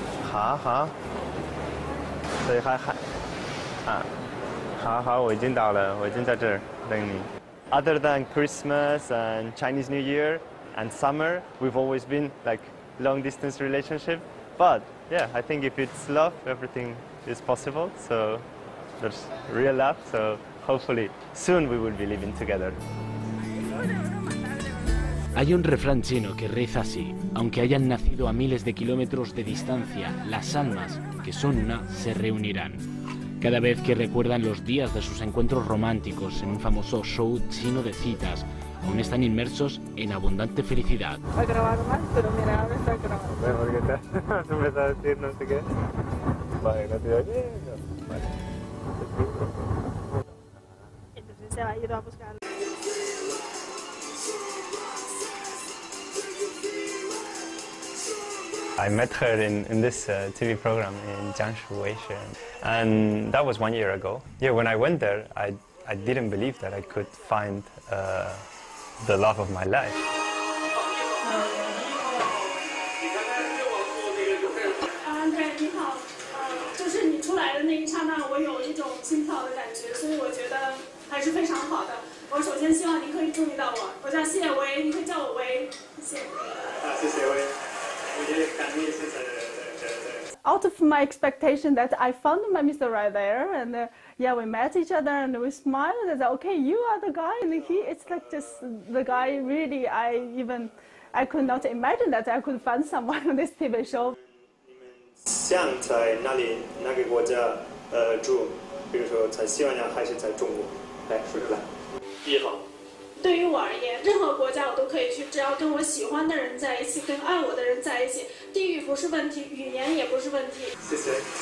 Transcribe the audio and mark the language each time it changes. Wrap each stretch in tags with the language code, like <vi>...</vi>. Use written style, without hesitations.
<zh>好好，所以好，我已经到了，我已经在这儿等你。</zh> <en>Other than Christmas and Chinese New Year and summer, we've always been like long-distance relationship. But yeah, I think if it's love, everything is possible. So there's real love. So hopefully soon we will be living together.</en> <es>Hay un refrán chino que reza así: aunque hayan nacido a miles de kilómetros de distancia, las almas, que son una, se reunirán. Cada vez que recuerdan los días de sus encuentros románticos en un famoso show chino de citas, aún están inmersos en abundante felicidad. Va a grabar más, pero mira, ahora está grabando. Bueno, ¿por qué te empiezas a decir no sé qué? Vale, no te oye. Vale. Entonces se va a ir a buscar.</es> <en>I met her in this TV program in Jiangsu, Weishan, and that was 1 year ago. Yeah, when I went there, I didn't believe that I could find the love of my life.</en> <zh>Andre, 你好，就是你出来的那一刹那，我有一种心跳的感觉，所以我觉得还是非常好的。我首先希望您可以注意到我，我叫谢薇，你可以叫我薇，谢谢。谢谢薇。</zh> <en>Out of my expectation that I found my Mr. right there, and yeah, we met each other and we smiled and said, okay, you are the guy, and it's like just the guy. Really, I could not imagine that I could find someone on this TV show.</en> <zh>像在那个国家住，比如说在西班牙还是在中国？来，说出来。第一行。对于我而言，任何国家我都可以去，只要跟我喜欢的人在一起，跟爱我的人在一起。地域不是问题，语言也不是问题。谢谢。</zh>